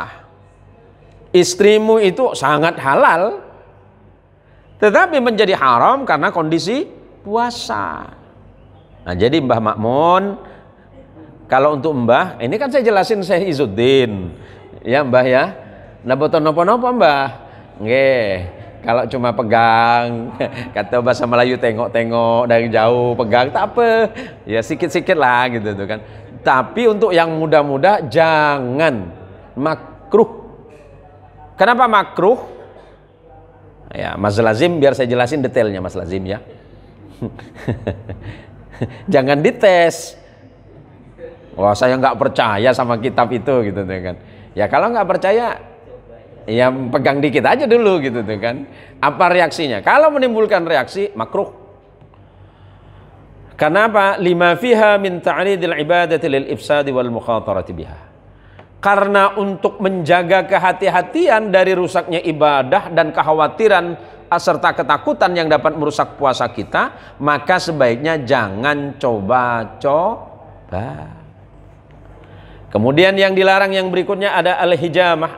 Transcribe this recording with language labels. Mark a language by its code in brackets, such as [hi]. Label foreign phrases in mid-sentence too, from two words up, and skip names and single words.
[id] Istrimu itu sangat halal tetapi menjadi haram karena kondisi puasa. Nah, jadi Mbah Makmun, kalau untuk Mbah, ini kan saya jelasin Syekh Izzuddin. Ya Mbah ya. [jv] Nah boten napa-napa Mbah. Nggih. [id] Kalau cuma pegang, kata bahasa Melayu [ms] tengok-tengok dari jauh pegang tak apa, [id] ya sikit-sikit lah gitu tuh kan. Tapi untuk yang muda-muda jangan, makruh. Kenapa makruh? Ya Mas Lazim biar saya jelasin detailnya Mas Lazim ya. Jangan dites. Wah saya nggak percaya sama kitab itu gitu tuh kan. Ya kalau nggak percaya, ya pegang dikit aja dulu gitu tuh kan. Apa reaksinya? Kalau menimbulkan reaksi makruh. Kenapa? [ar] لما فيها من تعريض العبادة للإفساد والمخاطرة بها. [id] Karena untuk menjaga kehati-hatian dari rusaknya ibadah dan kekhawatiran serta ketakutan yang dapat merusak puasa kita, maka sebaiknya jangan coba-coba. Kemudian yang dilarang yang berikutnya ada al-hijamah.